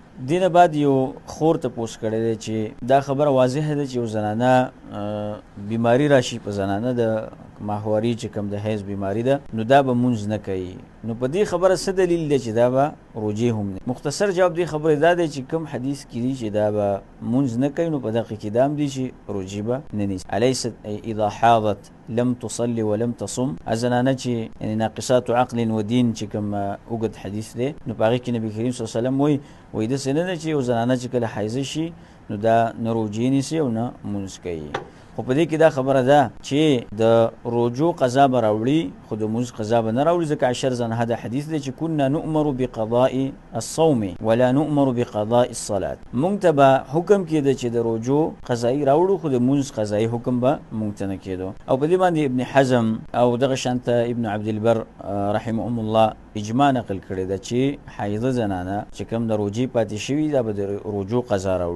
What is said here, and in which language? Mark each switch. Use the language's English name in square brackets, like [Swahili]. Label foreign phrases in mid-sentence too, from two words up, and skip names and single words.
[Pashto] دینه بعد یو خور ته پوس کړی دی چې دا خبره واضحه ده چې یو زنانه بیماری راشي په زنانه د ماهواري چې کوم د حیض بیماری ده نو دا به مونځ نه کوي. نو په دې خبره څه دلیل دی چې دا به روجې هم نه؟ مختصر جواب دې خبرې دا دی چې کوم حدیث کې دي چې دا به مونځ نه کوي نو په دغه کې دا هم دي چې روجې به نه نیسي. [Arabic] الیست اذا حاضت لم تصلي ولم تصم. [Pashto] زنانه چې یعنی [Arabic] ناقصات عقل و دین [Pashto] چې کوم اوږد حدیث دی نو په هغې کې نبي کریم [Arabic] صلی الله علیه وسلم [Pashto] وایي داسې نه ده چې یو زنانه چې کله حایضه شي نو دا نه روجې نیسي او نه مونځ کوي. خو په دې کې دا خبره ده چې د روجو قضا به راوړي خو د مونځ قضا به نه راوړي ځکه عشر زنه دا حدیث دی چې [Arabic] كنا نؤمر بقضاء الصوم ولا نؤمر بقضاء الصلاة. [Pashto] مونږ ته به حکم کېده چې د روجو قضایي راوړو خو د مونځ قضایي حکم به مونږ ته نه کېدو. او په دې باندې ابن حزم او دغه شانته ابن عبدالبر [Arabic] رحمهم الله [Pashto] اجماع نقل کړی ده چې حایضه زنانه چې کوم د روجې پاتې شوي دا به د روجو قضا راوړي.